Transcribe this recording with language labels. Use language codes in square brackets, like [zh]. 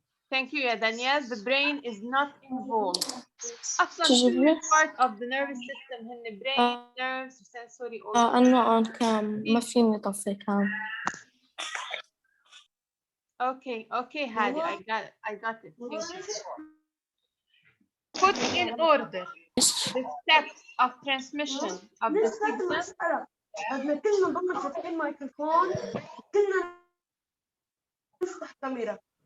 [en] Thank you, Danielle. The brain is not involved. [ar] أصلاً كل [en] part of the nervous system [ar] هن [en] brain, nerves, sensory organs. [ar] أنا [en] on cam [ar] ما فيني أطفي cam. [en] Okay, okay, Hadi, I got it. Thank you. Put in order the steps of transmission of the signal. [ar] بدنا كلنا نضل فاتحين الميكروفون كلنا نفتح كاميرا.